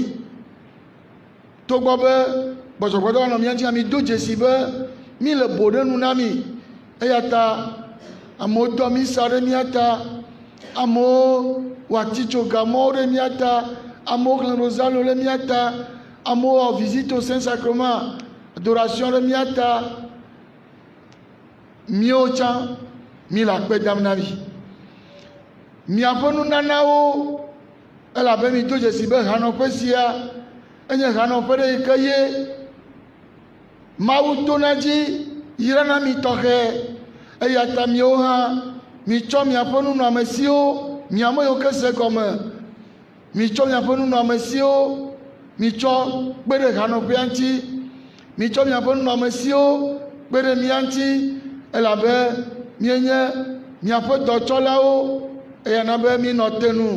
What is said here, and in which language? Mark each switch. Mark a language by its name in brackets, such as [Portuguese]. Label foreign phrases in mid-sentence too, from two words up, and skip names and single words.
[Ewe] Togbɔ be gbɔdzɔgbɔdɔ nɔ mia dzi, mi do dzesi be mi le bo ɖe nu na mi. Eya ta amewo dɔ mi sa ɖe mia ta. Amewo watitso gamɔwo ɖe mía ta, amewo xlẽ rosario ɖe mía ta, amewo wɔ [French] visite au Saint-Sacrement, adoration [Ewe] ɖe mía ta. Míawo tsã, mi le akpe dam na mi. Miaƒe nunanawo, elabe mi do dzesi be hanɔƒe sia enye hanɔƒe ɖe yi ke ye Mawu tona dzi yrana mi tɔxɛ, eya ta míawo hã mitsɔ miaƒe nunɔamesiwo, miame yiwo ke se gɔme, mitsɔ miaƒe nunɔamesiwo, mitsɔ kpe ɖe hanɔƒea ŋuti, mitsɔ miaƒe nunɔamesiwo kpe ɖe mia ŋuti, elabe mienye miaƒe dɔtsɔlawo, eya na be minɔ te nu.